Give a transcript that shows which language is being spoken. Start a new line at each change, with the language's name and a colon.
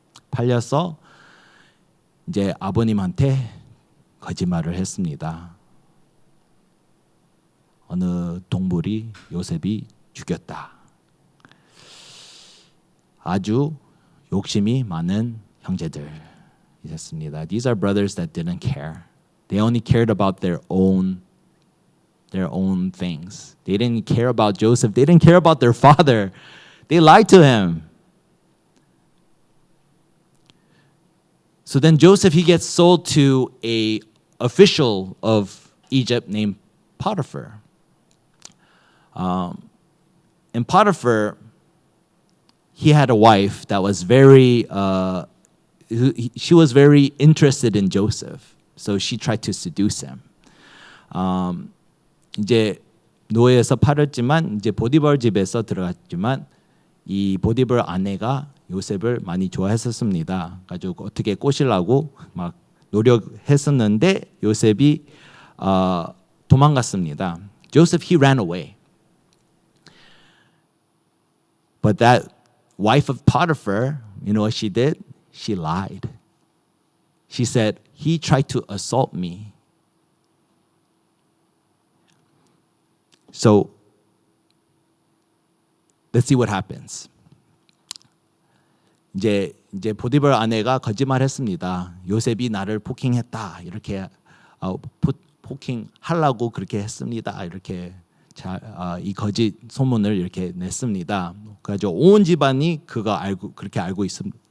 Korean: 팔려서 이제 아버님한테 거짓말을 했습니다. 어느 동물이 요셉이 죽였다. 아주 욕심이 많은 형제들이었습니다.
English: These are brothers that didn't care. They only cared about their own things. They didn't care about Joseph. They didn't care about their father. They lied to him. So then Joseph, he gets sold to an official of Egypt named Potiphar. And Potiphar, he had a wife that was she was very interested in Joseph. So she tried to seduce him.
Korean: 이제 노예에서 팔았지만 이제 보디발 집에서 들어갔지만 이 보디발 아내가 요셉을 많이 좋아했었습니다. 가지고 어떻게 꼬시려고 막 노력했었는데 요셉이 도망갔습니다.
English: Joseph, he ran away. But that wife of Potiphar, you know what she did? She lied. She said, he tried to assault me. So, let's see what happens.
Korean: 이제 보디발 아내가 거짓말했습니다. 요셉이 나를 폭행했다. 이렇게 폭행하려고 그렇게 했습니다. 이렇게 이 거짓 소문을 이렇게 냈습니다. 그래서 온 집안이 그렇게 알고 있었습니다.